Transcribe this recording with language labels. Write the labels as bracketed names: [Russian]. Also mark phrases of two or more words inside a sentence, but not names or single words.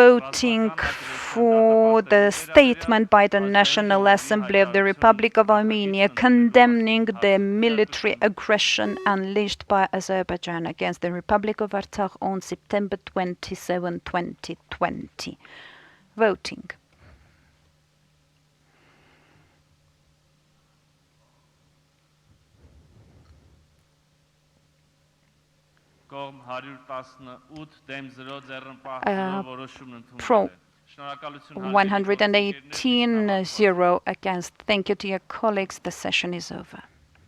[English] voting for the statement by the National Assembly of the Republic of Armenia condemning the military aggression unleashed by Azerbaijan against the Republic of Artsakh on September 27, 2020. Voting. [Armenian] կողմ 118 դեմ 0 ձեռնպահներով որոշումն Pro ընդունվել է։ Շնորհակալություն հարգելի [English] 118, 0 against. Thank you to your colleagues. The session is over.